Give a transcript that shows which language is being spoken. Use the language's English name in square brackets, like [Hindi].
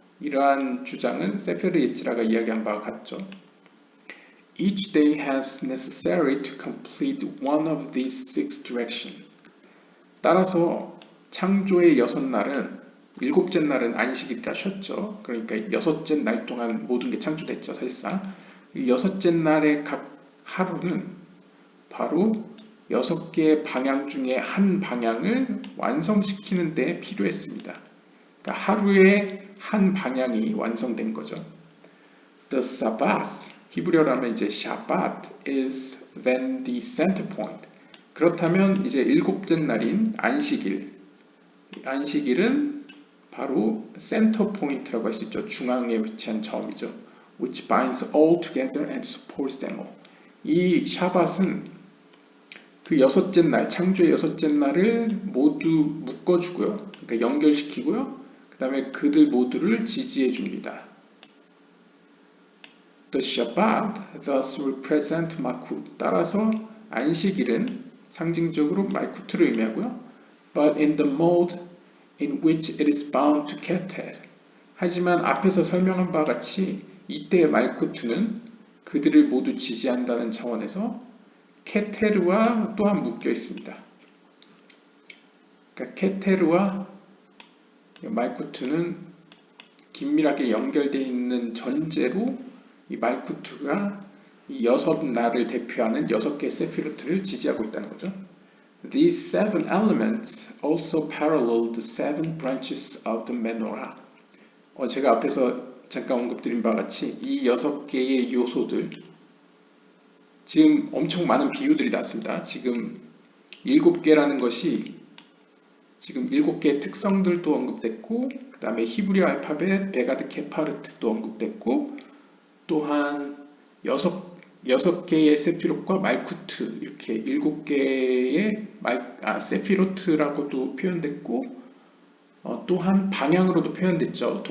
[Korean] 이러한 주장은 세페르 예치라가 이야기한 바와 같죠. [English] Each day has necessary to complete one of these 6 directions. [Korean] 따라서 창조의 6날은 7째 날은 안식일이라 쉬었죠. 그러니까 6째 날 동안 모든 게 창조됐죠. 사실상 이 6째 날의 각 하루는 바로 6개의 방향 중에 한 방향을 완성시키는 데 필요했습니다. 그러니까 하루에 한 방향이 완성된 거죠. [English] The Sabbath, 히브리어로 하면 이제 Shabbat is then the center point. [Korean] 그렇다면 이제 7째 날인 안식일은 바로 센터 포인트라고 할 수 있죠. 중앙에 위치한 점이죠. [English] Which binds all together and supports them all. [Korean] 이 샤밧은 그 6째 날, 창조의 6째 날을 모두 묶어주고요. 그러니까 연결시키고요. 그 다음에 그들 모두를 지지해 줍니다. [English] The Shabbat thus represent Malkut. [Korean] 따라서 안식일은 상징적으로 말쿠트를 의미하고요. [English] But in the mode in which it is bound to Keter. [Korean] 하지만 앞에서 설명한 바와 같이 이때의 말쿠트는 그들을 모두 지지한다는 차원에서 케테르와 또한 묶여 있습니다. 그러니까 케테르와 말쿠트는 긴밀하게 연결되어 있는 전제로 이 말쿠트가 이 6날을 대표하는 6개의 세피로트를 지지하고 있다는 거죠. [English] These 7 elements also parallel the 7 branches of the menorah. [Korean] 제가 앞에서 잠깐 언급드린 바와 같이 이 6개의 요소들, 지금 엄청 많은 비유들이 났습니다. 지금 7개라는 것이 지금 7개의 특성들도 언급됐고, 그 다음에 히브리 알파벳 베가드 케파르트도 언급됐고, 또한 6개의 세피롯과 말쿠트, 이렇게 7개의 세피로트라고도 표현됐고, 또한 방향으로도 표현됐죠.